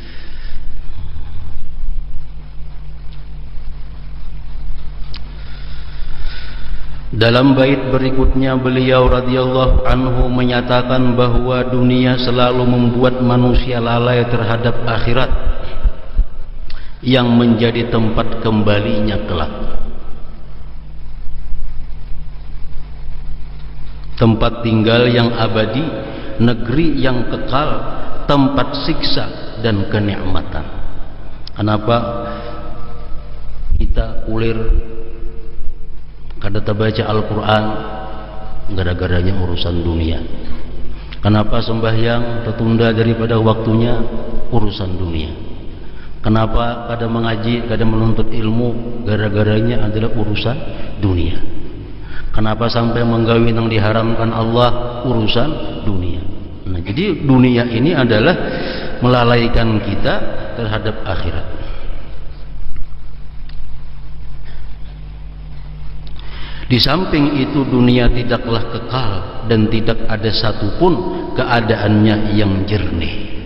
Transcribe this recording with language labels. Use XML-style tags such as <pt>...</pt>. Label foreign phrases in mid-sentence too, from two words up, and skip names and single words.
<id>Dalam bait berikutnya beliau</id> <ar>رضي الله عنه</ar> <id>menyatakan bahwa dunia selalu membuat manusia lalai terhadap akhirat yang menjadi tempat kembalinya kelak. Tempat tinggal yang abadi, negeri yang kekal, tempat siksa dan kenikmatan.</id> <bjn>Kenapa kita kulir kada baca Al-Quran?</bjn> <id>Gara-garanya urusan dunia. Kenapa sembahyang tertunda daripada waktunya? Urusan dunia. Kenapa kada mengaji, kada menuntut ilmu? Gara-garanya adalah urusan dunia. Kenapa sampai menggawi yang diharamkan Allah? Urusan dunia. Nah, jadi dunia ini adalah melalaikan kita terhadap akhirat. Di samping itu dunia tidaklah kekal dan tidak ada satupun keadaannya yang jernih.</id>